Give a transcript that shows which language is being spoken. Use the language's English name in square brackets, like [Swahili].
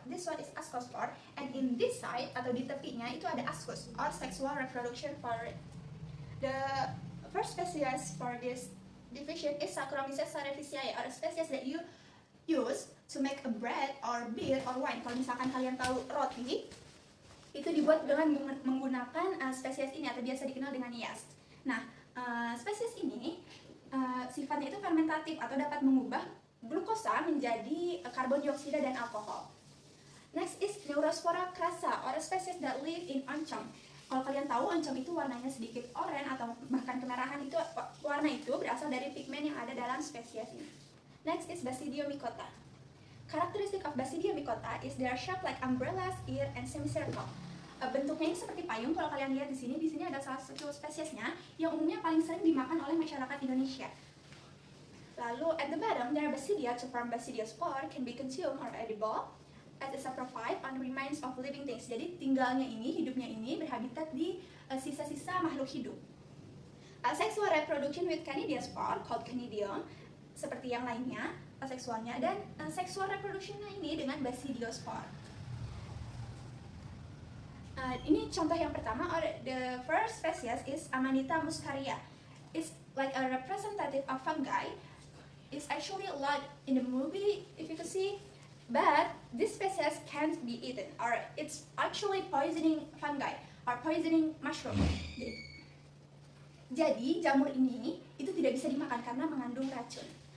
[English] This one is ascospore, and in this side [Indonesian] atau di tepinya itu [English] ada ascus or sexual reproduction for it. The first species for this division is Saccharomyces cerevisiae, or a species that you use to make a bread or beer or wine. [Indonesian] Kalau misalkan kalian tahu roti, itu dibuat dengan menggunakan spesies ini atau biasa dikenal dengan yeast. Nah, spesies ini sifatnya itu fermentatif atau dapat mengubah glukosa menjadi karbon dioksida dan alkohol. [English] Next is Neurospora crassa, or a species that live in oncom. [Indonesian] Kalau kalian tahu oncom itu warnanya sedikit oranye atau bahkan kemerahan, itu warna itu berasal dari pigmen yang ada dalam spesies ini. [English] Next is Basidiomycota. Characteristic of Basidiomycota is they are shaped like umbrellas, ear, and semicircle. [Indonesian] Bentuknya ini seperti payung. Kalau kalian lihat di sini ada salah satu spesiesnya yang umumnya paling sering dimakan oleh masyarakat Indonesia. Lalu [English] at the bottom, there are basidia to form basidiospore can be consumed or edible as a saprophyte on remains of living things. [Indonesian] Jadi tinggalnya ini, hidupnya ini berhabitat di sisa-sisa makhluk hidup. [English] Asexual reproduction with canidiospore called conidium, [Indonesian] seperti yang lainnya, aseksualnya, dan sexual reproductionnya ini dengan basidiospore. Ini contoh yang pertama, [English] or the first species is Amanita muscaria. It's like a representative of fungi. It's actually a lot in the movie, if you can see, but this species can't be eaten, or it's actually poisoning fungi, or poisoning mushroom. [Indonesian] Jadi jamur ini itu tidak bisa dimakan karena mengandung racun.